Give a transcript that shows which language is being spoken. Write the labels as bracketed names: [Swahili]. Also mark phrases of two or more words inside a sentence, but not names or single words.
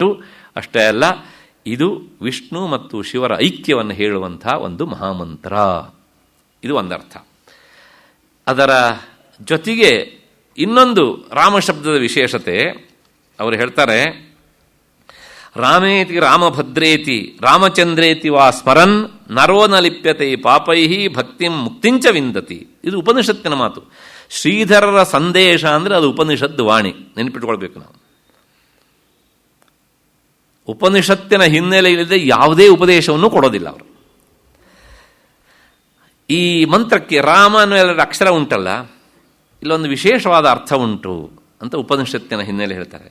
[Kannada] ಅಷ್ಟೇ ಅಲ್ಲ, ಇದು ವಿಷ್ಣು ಮತ್ತು ಶಿವರ ಐಕ್ಯವನ್ನು ಹೇಳುವಂಥ ಒಂದು ಮಹಾಮಂತ್ರ. ಇದು ಒಂದರ್ಥ. ಅದರ ಜೊತೆಗೆ ಇನ್ನೊಂದು ರಾಮ ಶಬ್ದದ ವಿಶೇಷತೆ ಅವರು ಹೇಳ್ತಾರೆ, [Sanskrit] ರಾಮೇತಿ ರಾಮಭದ್ರೇತಿ ರಾಮಚಂದ್ರೇತಿ ವಾ ಸ್ಮರನ್ ನರೋ ನ ಲಿಪ್ಯತೆ ಪಾಪೈ ಭಕ್ತಿಂ ಮುಕ್ತಿಂಚ ವಿಂದತಿ. [Kannada] ಇದು ಉಪನಿಷತ್ತಿನ ಮಾತು. ಶ್ರೀಧರರ ಸಂದೇಶ ಅಂದರೆ ಅದು ಉಪನಿಷತ್ತು ವಾಣಿ, ನೆನಪಿಟ್ಕೊಳ್ಬೇಕು ನಾವು. ಉಪನಿಷತ್ತಿನ ಹಿನ್ನೆಲೆ ಇಲ್ಲದೆ ಯಾವುದೇ ಉಪದೇಶವನ್ನು ಕೊಡೋದಿಲ್ಲ ಅವರು. ಈ ಮಂತ್ರಕ್ಕೆ ರಾಮ ಅನ್ನೋ ಎಲ್ಲರ ಅಕ್ಷರ ಉಂಟಲ್ಲ, ಇಲ್ಲೊಂದು ವಿಶೇಷವಾದ ಅರ್ಥ ಉಂಟು ಅಂತ ಉಪನಿಷತ್ತಿನ ಹಿನ್ನೆಲೆ ಹೇಳ್ತಾರೆ.